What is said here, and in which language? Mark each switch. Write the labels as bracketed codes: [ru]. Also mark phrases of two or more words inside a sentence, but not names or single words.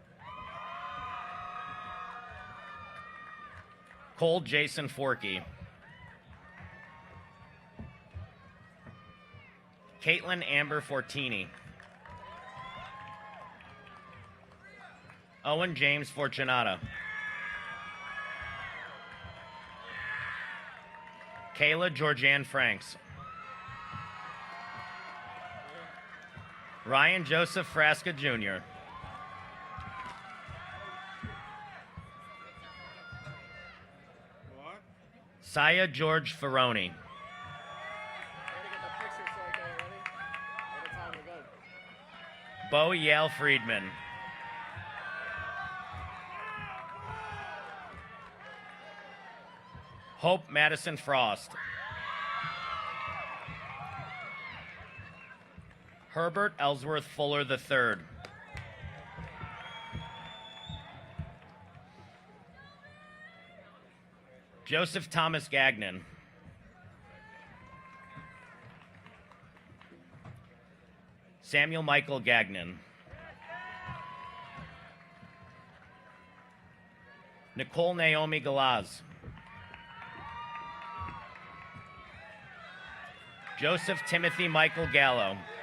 [en] Cole Jason Forkey. Caitlin Amber Fortini. Owen James Fortunata. Kayla Georgianne Franks. Ryan Joseph Frasca Jr. Saya George Ferroni. Bo Yale Friedman. Hope Madison Frost. Herbert Ellsworth Fuller III. Joseph Thomas Gagnon. Samuel Michael Gagnon. Nicole Naomi Galaz. Joseph Timothy Michael Gallo.